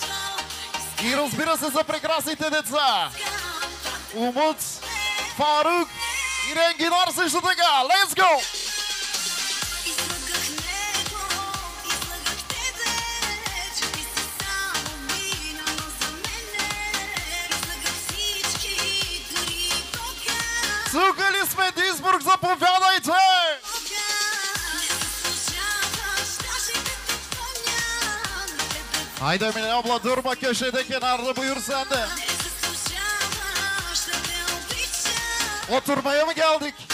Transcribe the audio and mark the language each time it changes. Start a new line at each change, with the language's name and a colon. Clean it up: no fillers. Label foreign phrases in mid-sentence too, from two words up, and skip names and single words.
Bulgarian: И разбира се за прекрасните деца! Умут, Фарук и Ренгинар също така!
English: Let's go!
Bulgarian: Тук ли сме, Дисбург, заповядайте!
Turkish: Haydi Emine abla durma köşede kenarda buyur sen de. Oturmaya mı geldik?